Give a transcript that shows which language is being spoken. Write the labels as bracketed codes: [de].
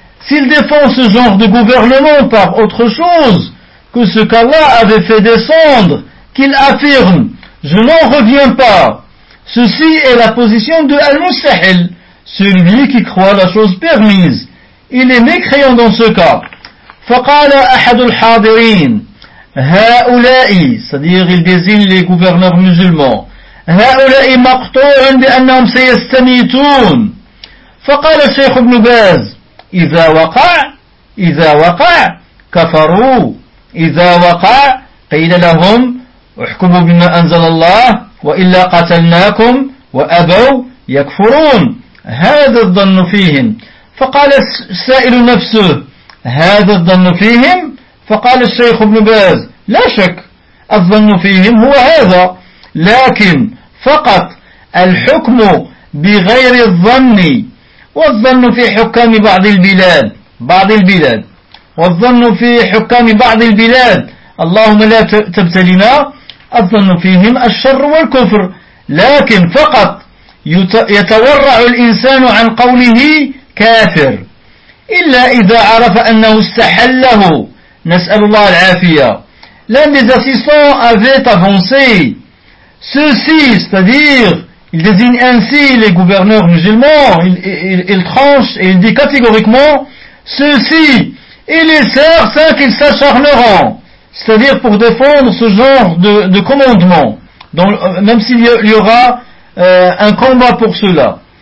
[fr] S'il défend ce genre de gouvernement par autre chose que ce qu'Allah avait fait descendre, qu'il affirme, je n'en reviens pas. Ceci est la position de Al-Mustahil, celui qui croit la chose permise. Il est mécréant dans ce cas. [ar] فَقَالَ أَحَدُ الْحَاضِرِينَ هَؤُلَاءِ, [fr] c'est-à-dire il désigne les gouverneurs musulmans. [ar] هَؤُلَاءِ مَقْطُوعٌ بِأَنَّهُمْ سَيَسْتَمِيتُونَ فَقَالَ الشَّيْخُ بْنُ بَازِ إِذَا وَقَعَ, إِذَا وَقَعَ كَفَرُوا, إِذَا وَقَعَ قِيلَ لَهُمْ احكموا بما أنزل الله وإلا قتلناكم وأبوا يكفرون هذا الظن فيهم فقال السائل نفسه هذا الظن فيهم فقال الشيخ ابن باز لا شك الظن فيهم هو هذا لكن فقط الحكم بغير الظن والظن في حكام بعض البلاد بعض البلاد والظن في حكام بعض البلاد اللهم لا تبتلنا أظن فيهم الشر والكفر لكن فقط يتورع الإنسان عن قوله كافر إلا إذا عرف أنه استحله نسأل الله العافية. [fr] L'un des assistants avait avancé ceci, c'est-à-dire, il désigne ainsi les gouverneurs musulmans, il tranche et il dit catégoriquement ceci, et les sœurs, sans qu'ils s'acharneront, c'est-à-dire pour défendre ce genre de commandement, donc, même s'il y aura un combat pour cela.